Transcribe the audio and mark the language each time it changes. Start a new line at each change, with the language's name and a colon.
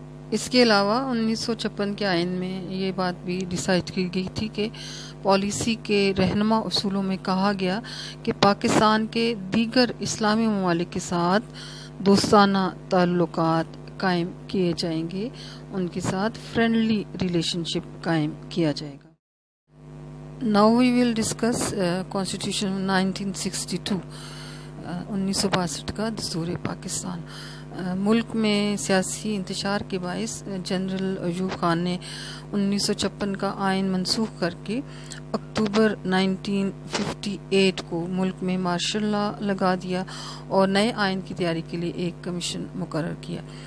Urdu: اس کے علاوہ 1956 کے آئین میں یہ بات بھی ڈیسائیڈ کی گئی تھی کہ پالیسی کے رہنما اصولوں میں کہا گیا کہ پاکستان کے دیگر اسلامی ممالک کے ساتھ دوستانہ تعلقات قائم کیے جائیں گے، ان کے ساتھ فرینڈلی ریلیشن شپ قائم کیا جائے گا.
English: Now we will discuss Constitution 1962 1962
Urdu: کا دستور پاکستان. ملک میں سیاسی انتشار کے باعث جنرل ایوب خان نے 1956 کا آئین منسوخ کر کے اکتوبر 1958 کو ملک میں مارشل لا لگا دیا اور نئے آئین کی تیاری کے لیے ایک کمیشن مقرر کیا.